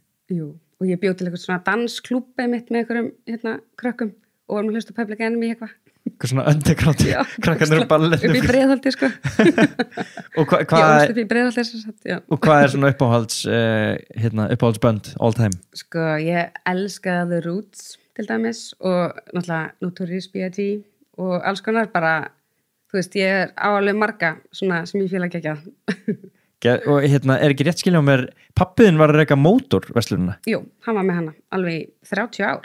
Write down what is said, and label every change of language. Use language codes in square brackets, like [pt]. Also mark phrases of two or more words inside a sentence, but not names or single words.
[is] Jú, og ég bjóð til eitthvað svona dansklúbbi mitt með einhverjum krökkum og varum að hlusta á Public Enemy eitthvað. Eitthvað svona underground krakkarnir úr balletinu. Upp í Breiðholti, sko. Og hvað er svona uppáhaldsbönd [en] all time? [is] Sko, ég elskaði The Roots til dæmis og náttúrulega Notorious B.I.G. og alls konar bara, þú veist, ég er áalveg marga svona sem ég fíla ekki Og er ekki rétt skilja á mér, pappiðin var að reka mótorverslunina? Jú, hann var með hana alveg 30 ár.